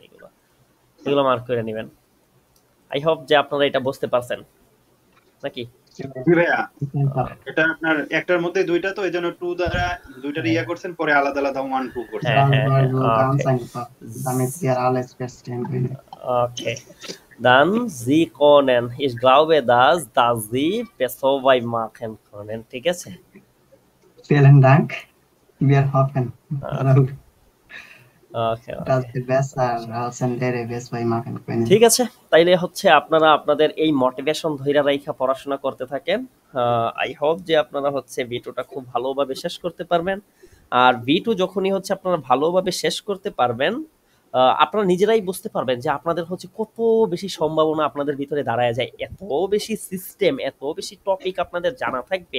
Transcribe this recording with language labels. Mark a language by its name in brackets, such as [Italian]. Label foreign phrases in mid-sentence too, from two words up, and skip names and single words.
[Bangla] এগুলো মার্ক করে নেবেন। [English] I hope [Bangla] যে আপনারা এটা বুঝতে পারছেন নাকি? এটা আপনার একটার মধ্যে দুইটা, তো এইজন্য 2 দ্বারা দুইটার ইয়া করছেন, পরে আলাদা আলাদা 1 2 করছেন। ওকে, [German] dann Sie können, ich glaube, dass Sie besser machen können, [Bangla] ঠিক আছে? [German] Vielen Dank, wir hoffen [Bangla] ঠিক আছে। তাইলে হচ্ছে আপনারা আপনাদের এই মোটিভেশন ধইরা রাইখা পড়াশোনা করতে থাকেন। [English] I hope [Bangla] যে আপনারা হচ্ছে ভিডিওটা খুব ভালোভাবে শেষ করতে পারবেন। আর ভিডিও যখনই হচ্ছে আপনারা ভালোভাবে শেষ করতে পারবেন, আপনারা নিজেরাই বুঝতে পারবেন যে আপনাদের হচ্ছে কত বেশি সম্ভাবনা আপনাদের ভিতরে দাঁড়ায় যায়, এত বেশি সিস্টেম, এত বেশি টপিক আপনাদের জানা থাকবে।